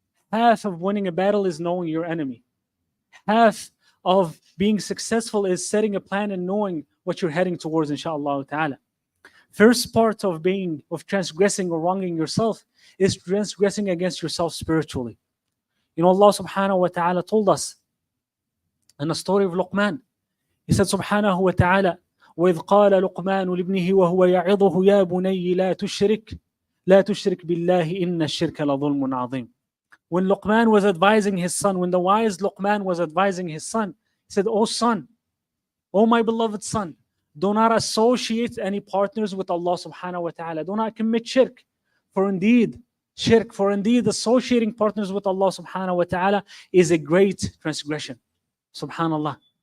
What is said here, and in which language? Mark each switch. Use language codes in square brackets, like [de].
[en] Half of winning a battle is knowing your enemy. Half of being successful is setting a plan and knowing what you're heading towards, inshaAllah ta'ala. First part of transgressing or wronging yourself is transgressing against yourself spiritually. You know, Allah subhanahu wa ta'ala told us in the story of Luqman. He said subhanahu wa ta'ala, [ar] وَإِذْ قَالَ لُقْمَانُ لِابْنِهِ وَهُوَ يَعِظُهُ يَا بُنَيِّ لَا تُشْرِكْ بِاللَّهِ إِنَّ الشِّرْكَ لَظُلْمٌ عَظِيمٌ. [en] When Luqman was advising his son, when the wise Luqman was advising his son, he said, "O son, O my beloved son, do not associate any partners with Allah subhanahu wa ta'ala. Do not commit shirk. For indeed, associating partners with Allah subhanahu wa ta'ala is a great transgression." Subhanallah.